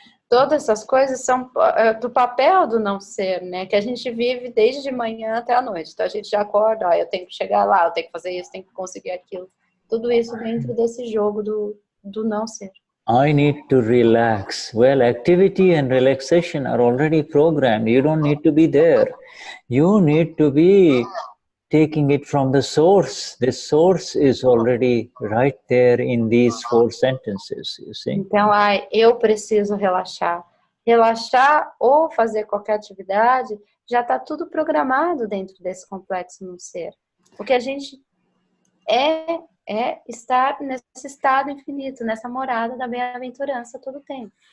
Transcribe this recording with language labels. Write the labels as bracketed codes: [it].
[pt] Todas essas coisas são do papel do não ser, né? Que a gente vive desde de manhã até a noite. Então a gente já acorda, eu tenho que chegar lá, eu tenho que fazer isso, tenho que conseguir aquilo. Tudo isso dentro desse jogo do não ser. [en] I need to relax. Well, activity and relaxation are already programmed. You don't need to be there. You need to be taking it from the source. The source is already right there in these 4 sentences, you see. [pt] Então, eu preciso relaxar. Relaxar ou fazer qualquer atividade, já está tudo programado dentro desse complexo no ser. O que a gente é estar nesse estado infinito, nessa morada da bem-aventurança todo o tempo.